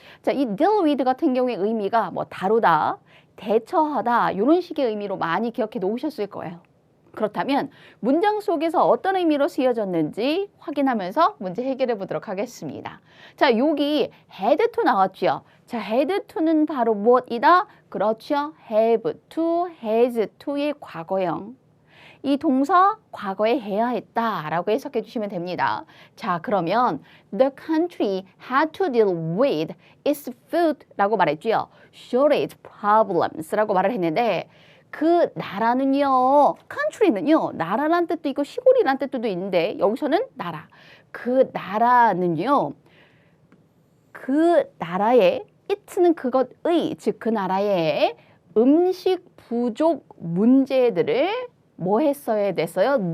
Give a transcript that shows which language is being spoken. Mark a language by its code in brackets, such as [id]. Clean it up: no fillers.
[ko] 자, 이 deal with 같은 경우의 의미가 뭐 다루다, 대처하다 이런 식의 의미로 많이 기억해 놓으셨을 거예요. 그렇다면 문장 속에서 어떤 의미로 쓰여졌는지 확인하면서 문제 해결해 보도록 하겠습니다. 자, 여기 had to 나왔죠. 자, had to는 바로 무엇이다? 그렇죠. have to, has to의 과거형. 이 동사 과거에 해야 했다라고 해석해 주시면 됩니다. 자, 그러면 [en] the country had to deal with its food [ko] 라고 말했죠. [en] shortage problems [ko] 라고 말을 했는데 그 나라는요, country는요, 나라란 뜻도 있고 시골이란 뜻도 있는데 여기서는 나라. 그 나라는요, 그 나라의 it는 그것의, 즉 그 나라의 음식 부족 문제들을 뭐 했어야 됐어요?